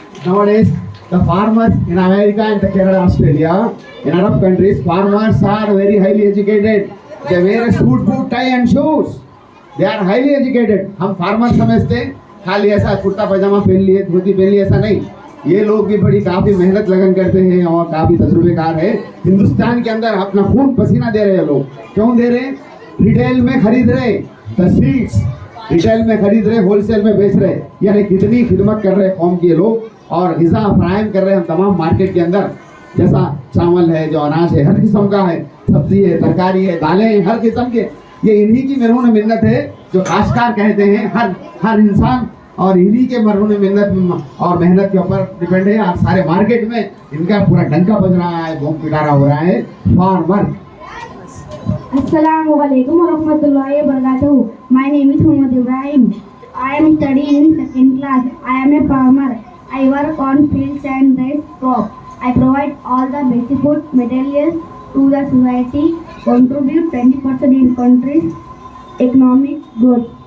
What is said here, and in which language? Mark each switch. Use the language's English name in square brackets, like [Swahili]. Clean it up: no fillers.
[English] Nowadays, the farmers in America and Canada, Australia, in Arab countries, farmers are very highly educated. They wear a suit, boot, tie and shoes. They are highly educated. [Hindi] हम farmer समझते खाली ऐसा कुर्ता पजामा पहन लिए, धोती पहन लिए, ऐसा नहीं. ये लोग भी बड़ी काफ़ी मेहनत लगन करते हैं और काफ़ी तजुर्बेकार है. हिंदुस्तान के अंदर अपना खून पसीना दे रहे हैं लोग. क्यों दे रहे हैं? रिटेल में खरीद रहे, [English] the seeds [Hindi] रिटेल में खरीद रहे, होलसेल में बेच रहे. यानी कितनी खिदमत कर रहे हैं कौम के लोग और ग़िज़ा फराहम कर रहे हैं हम तमाम मार्केट के अंदर. जैसा चावल है, जो अनाज है, हर किस्म का है, सब्जी है, तरकारी है, दालें हैं, हर किस्म के. ये इन्हीं की मरहून मिन्नत है जो काश्तकार कहते हैं. हर इंसान और इन्हीं के मरहून मिन्नत और मेहनत के ऊपर डिपेंड है. और सारे मार्केट में इनका पूरा डंका बज रहा है, बम पिटारा हो रहा है. [English] Farmer. [Arabic] Assalamualaikum warahmatullahi wabarakatuh. [English] My name is Muhammad Ibrahim. I am studying in second class. I am a farmer. I work on fields and raise crops. I provide all the basic food materials to the society. Contribute 20% in country's economic growth.